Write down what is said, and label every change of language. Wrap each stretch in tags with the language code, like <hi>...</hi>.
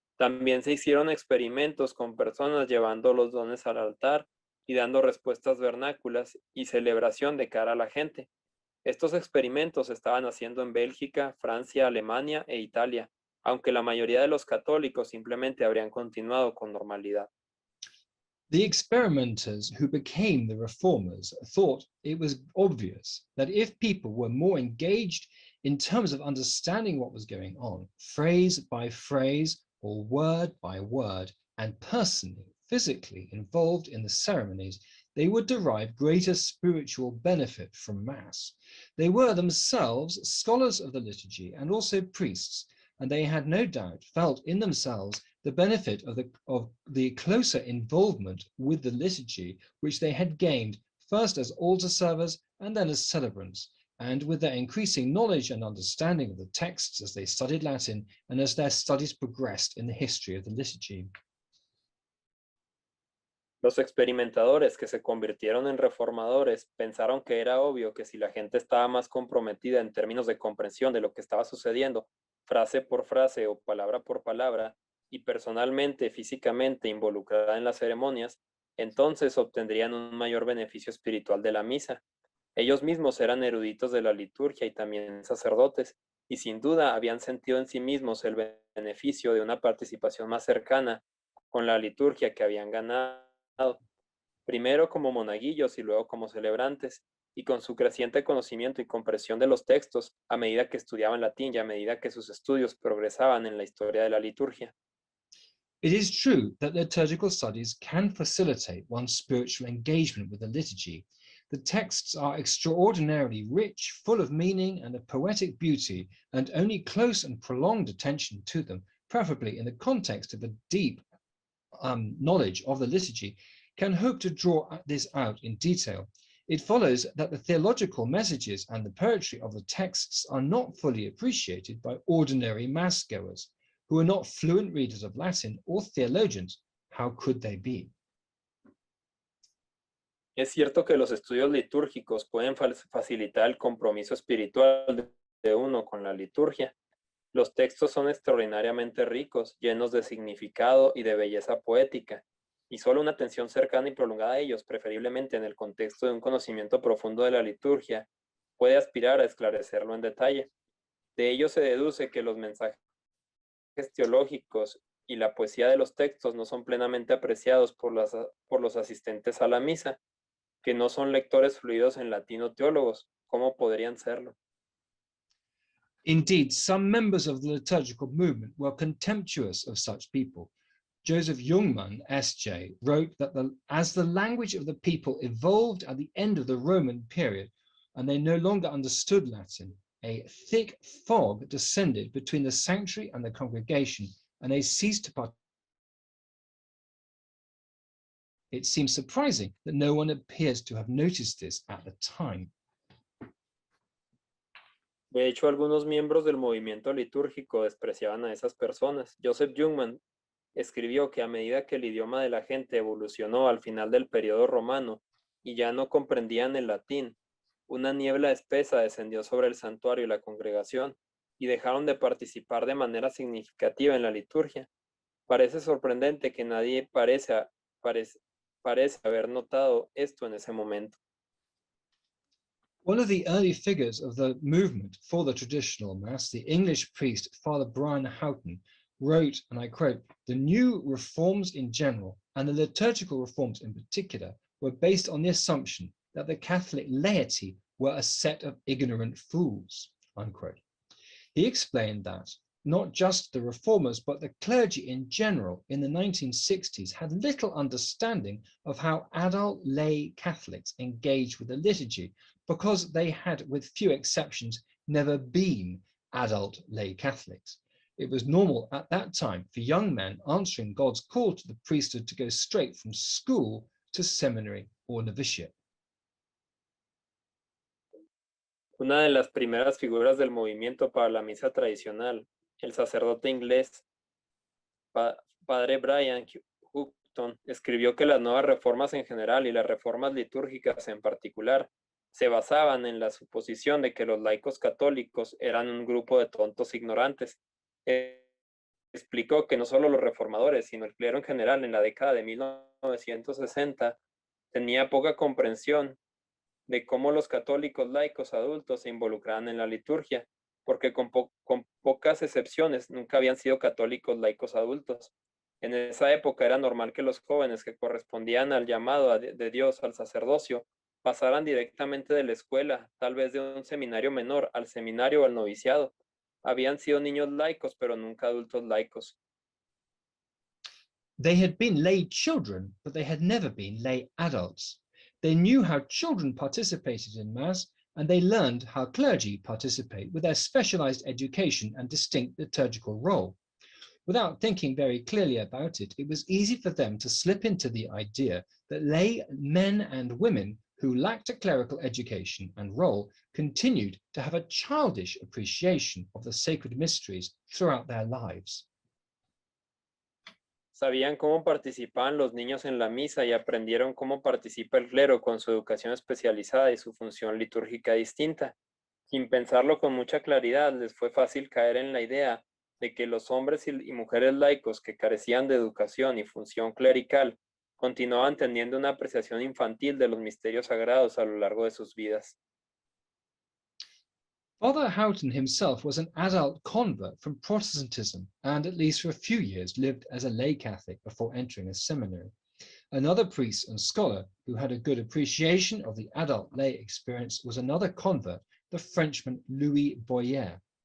<es>También se hicieron experimentos con personas llevando los dones al altar y dando respuestas vernáculas y celebración de cara a la gente. Estos experimentos se estaban haciendo en Bélgica, Francia, Alemania e Italia, aunque la mayoría de los católicos simplemente habrían continuado con normalidad.</es> <en>The experimenters who became the reformers thought it was obvious that if people were more engaged in terms of understanding what was going on, phrase by phrase or word by word, and personally, physically involved in the ceremonies, they would derive greater spiritual benefit from Mass. They were themselves scholars of the liturgy and also priests, and they had no doubt felt in themselves the benefit of the closer involvement with the liturgy, which they had gained first as altar servers and then as celebrants, and with their increasing knowledge and understanding of the texts as they studied Latin and as their studies progressed in the history of the liturgy.</en> <es>Los experimentadores que se convirtieron en reformadores pensaron que era obvio que si la gente estaba más comprometida en términos de comprensión de lo que estaba sucediendo, frase por frase o palabra por palabra, y personalmente, físicamente involucrada en las ceremonias, entonces obtendrían un mayor beneficio espiritual de la misa. Ellos mismos eran eruditos de la liturgia y también sacerdotes, y sin duda habían sentido en sí mismos el beneficio de una participación más cercana con la liturgia que habían ganado, primero como monaguillos y luego como celebrantes, y con su creciente conocimiento y comprensión de los textos a medida que estudiaban latín y a medida que sus estudios progresaban en la historia de la liturgia.</es> <en>It is true that liturgical studies can facilitate one's spiritual engagement with the liturgy. The texts are extraordinarily rich, full of meaning and of poetic beauty, and only close and prolonged attention to them, preferably in the context of a deep knowledge of the liturgy, can hope to draw this out in detail. It follows that the theological messages and the poetry of the texts are not fully appreciated by ordinary mass goers, who are not fluent readers of Latin or theologians. How could they be?</en> <es>Es cierto que los estudios litúrgicos pueden facilitar el compromiso espiritual de uno con la liturgia. Los textos son extraordinariamente ricos, llenos de significado y de belleza poética, y solo una atención cercana y prolongada a ellos, preferiblemente en el contexto de un conocimiento profundo de la liturgia, puede aspirar a esclarecerlo en detalle. De ello se deduce que los mensajes teológicos y la poesía de los textos no son plenamente apreciados por los asistentes a la misa, que no son lectores fluidos en latín o teólogos. ¿Cómo podrían serlo?</es> <en>Indeed, some members of the liturgical movement were contemptuous of such people. Joseph Jungmann, S.J., wrote that as the language of the people evolved at the end of the Roman period, and they no longer understood Latin, a thick fog descended between the sanctuary and the congregation, and they ceased to participate. It seems surprising that no one appears to have noticed this at the time.</en> <es>De hecho, algunos miembros del movimiento litúrgico despreciaban a esas personas. Joseph Jungmann escribió que a medida que el idioma de la gente evolucionó al final del periodo romano y ya no comprendían el latín, una niebla espesa descendió sobre el santuario y la congregación y dejaron de participar de manera significativa en la liturgia. Parece sorprendente que nadie parece haber notado esto en ese momento.</es> <en>One of the early figures of the movement for the traditional Mass, the English priest Father Brian Houghton, wrote, and I quote, "The new reforms in general and the liturgical reforms in particular were based on the assumption that the Catholic laity were a set of ignorant fools," unquote. He explained that not just the reformers, but the clergy in general in the 1960s had little understanding of how adult lay Catholics engage with the liturgy because they had, with few exceptions, never been adult lay Catholics. It was normal at that time for young men answering God's call to the priesthood to go straight from school to seminary or novitiate.</en> <es>Una de las primeras figuras del movimiento para la misa tradicional, el sacerdote inglés Padre Brian Houghton, escribió que las nuevas reformas en general y las reformas litúrgicas en particular se basaban en la suposición de que los laicos católicos eran un grupo de tontos ignorantes. Explicó que no solo los reformadores, sino el clero en general en la década de 1960 tenía poca comprensión de cómo los católicos laicos adultos se involucraban en la liturgia, porque con pocas excepciones nunca habían sido católicos laicos adultos. En esa época era normal que los jóvenes que correspondían al llamado de Dios al sacerdocio pasaran directamente de la escuela, tal vez de un seminario menor al seminario o al noviciado. Habían sido niños laicos, pero nunca adultos laicos.</es> <en>They had been lay children, but they had never been lay adults. They knew how children participated in Mass, and they learned how clergy participate with their specialized education and distinct liturgical role. Without thinking very clearly about it, it was easy for them to slip into the idea that lay men and women who lacked a clerical education and role continued to have a childish appreciation of the sacred mysteries throughout their lives.</en> <es>Sabían cómo participaban los niños en la misa y aprendieron cómo participa el clero con su educación especializada y su función litúrgica distinta. Sin pensarlo con mucha claridad, les fue fácil caer en la idea de que los hombres y mujeres laicos que carecían de educación y función clerical continuaban teniendo una apreciación infantil de los misterios sagrados a lo largo de sus vidas.</es> <en>Father Houghton himself was an adult convert from Protestantism and, at least for a few years, lived as a lay Catholic before entering a seminary. Another priest and scholar who had a good appreciation of the adult lay experience was another convert, the Frenchman Louis Boyer.</en>